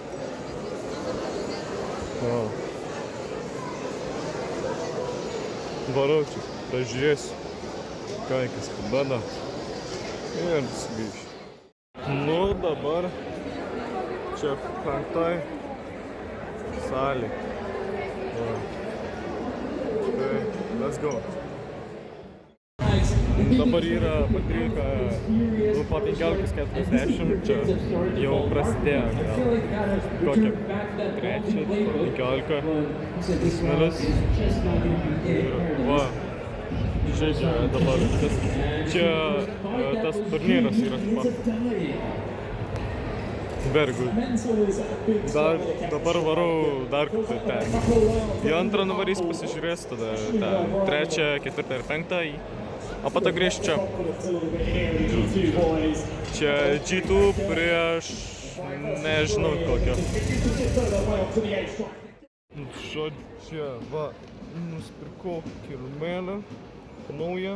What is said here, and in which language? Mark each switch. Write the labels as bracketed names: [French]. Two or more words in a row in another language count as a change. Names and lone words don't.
[Lithuanian] Varau čia, pažiūrėsiu, ką kas kabada ir sugrįšiu. Nu, dabar čia penktoj salė. Tai, [English] let's go. [Lithuanian] Dabar yra po 15:40, čia jau prasidėjo gal kokią 3:15 minus. Va, žaidžia dabar. Čia tas turnyras yra [English] very good. [Lithuanian] Dabar varau dar kartą ten. Į antrą nuvarys pasižiūrės, tada ten trečią, ketvirtą ir penktą. O po to grįžt čia. Čia G2 prieš nežinau kokio. Žodžiu, čia va, nusipirkau kirmelę naują.